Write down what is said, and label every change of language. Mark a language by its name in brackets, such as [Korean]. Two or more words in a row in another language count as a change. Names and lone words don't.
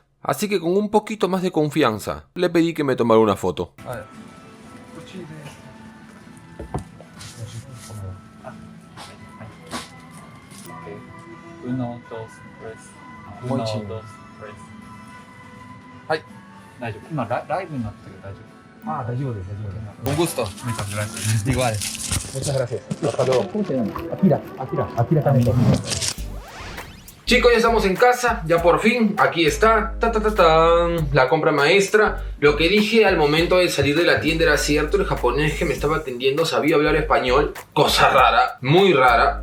[Spanish] Así que con un poquito más de confianza, le pedí que me tomara una foto. A ver. Uno, dos, tres. Uno, dos, tres. Ay. [Japanese] 大丈夫。今ライブになってる大丈夫。 [Spanish] Ah, te ayudo, te ayudo. Un gusto. Muchas gracias. Igual. Muchas gracias. Hasta luego. ¿Cómo se llama? Akira también. Chicos, ya estamos en casa, ya por fin, aquí está, la compra maestra. Lo que dije al momento de salir de la tienda era cierto, el japonés que me estaba atendiendo sabía hablar español, cosa rara, muy rara.